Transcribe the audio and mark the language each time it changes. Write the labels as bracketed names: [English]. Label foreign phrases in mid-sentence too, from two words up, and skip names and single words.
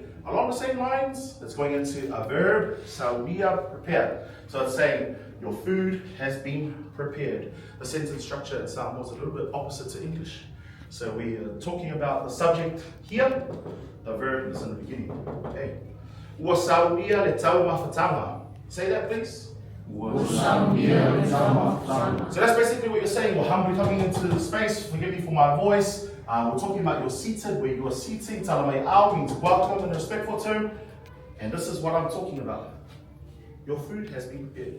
[English] Along the same lines, it's going into a verb, saudia, prepare. So it's saying your food has been prepared. The sentence structure in Samoan is a little bit opposite to English. So we are talking about the subject here. The verb is in the beginning. Okay. [Samoan] Ua saudia le tau mawhatanga. [English] Say that, please. So that's basically what you're saying. We're humbly coming into the space. Forgive me for my voice. We're talking about you're seated, where you are sitting. Talamai'au means welcome in a respectful term. And this is what I'm talking about. Your food has been prepared.